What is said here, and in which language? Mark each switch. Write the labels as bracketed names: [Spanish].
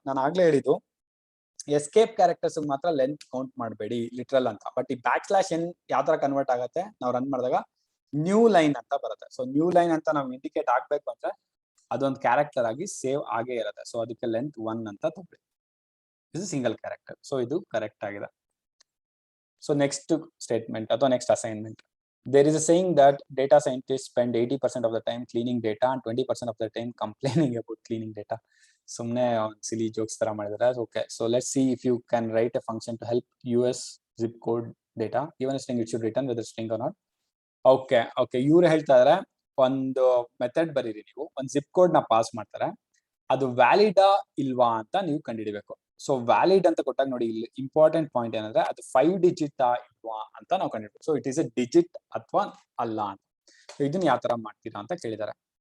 [Kannada] ನಾನು ಆಗ್ಲೇ ಹೇಳಿದ್ದು ಎಸ್ಕೇಪ್ ಕ್ಯಾರೆಕ್ಟರ್ಸ್ ಮಾತ್ರ ಲೆಂತ್ ಕೌಂಟ್ ಮಾಡಬೇಡಿ ಲಿಟ್ರಲ್ ಅಂತ, ಬಟ್ ಈ ಬ್ಯಾಕ್ ಸ್ಲಾಶ್ ಎನ್ ಯಾವ ತರ ಕನ್ವರ್ಟ್ ಆಗುತ್ತೆ, ನಾವು ರನ್ ಮಾಡಿದಾಗ ನ್ಯೂ ಲೈನ್ ಅಂತ ಬರುತ್ತೆ. ಸೊ ನ್ಯೂ ಲೈನ್ ಅಂತ ನಾವು ಇಂಡಿಕೇಟ್ ಆಗ್ಬೇಕು ಅಂದ್ರೆ ಅದೊಂದು ಕ್ಯಾರೆಕ್ಟರ್ ಆಗಿ ಸೇವ್ ಆಗೇ ಇರುತ್ತೆ. ಸೊ ಅದಕ್ಕೆ ಲೆಂತ್ 1 ಅಂತ ತಗೊಳ್ಳಿ. [English] Is single character. [Kannada] ಸೊ ಇದು ಕರೆಕ್ಟ್ ಆಗಿದೆ. ಸೊ ನೆಕ್ಸ್ಟ್ ಸ್ಟೇಟ್ಮೆಂಟ್ ಅಥವಾ next assignment. [English] There is a saying that data scientists spend 80% of the time cleaning data and 20% of the time complaining about cleaning data. [Kannada] ಸುಮ್ಮನೆ ಸಿಲಿ jokes ತರ ಮಾಡಿದ್ದಾರೆ. [English] Okay, so let's see if you can write a function to help US zip code data given a string it should return whether string or not. [Kannada] Okay okay, ಇವ್ರು ಹೇಳ್ತಾ ಇದಾರೆ ಒಂದು method ಬರೀರಿ, ನೀವು ಒಂದು ಜಿಪ್ ಕೋಡ್ ನ pass ಮಾಡ್ತಾರೆ, ಅದು ವ್ಯಾಲಿಡಾ ಇಲ್ವಾ ಅಂತ ನೀವು ಕಂಡುಹಿಡಿಬೇಕು. ಸೊ ವ್ಯಾಲಿಡ್ ಅಂತ ಕೊಟ್ಟಾಗ ನೋಡಿ, ಇಲ್ಲಿ ಇಂಪಾರ್ಟೆಂಟ್ ಪಾಯಿಂಟ್ ಏನಂದ್ರೆ ಅದು 5 ಡಿಜಿಟ್ ಇಲ್ವಾ ಅಂತ ನಾವು ಕಂಡುಹಿಡ್ಬೇಕು. So [English] it is a digit [Kannada] ಅಥವಾ ಅಲ್ಲ ಅಂತ. ಸೊ ಇದನ್ನ ಯಾವ ತರ ಮಾಡ್ತೀರಾ ಅಂತ ಕೇಳಿದ್ದಾರೆ.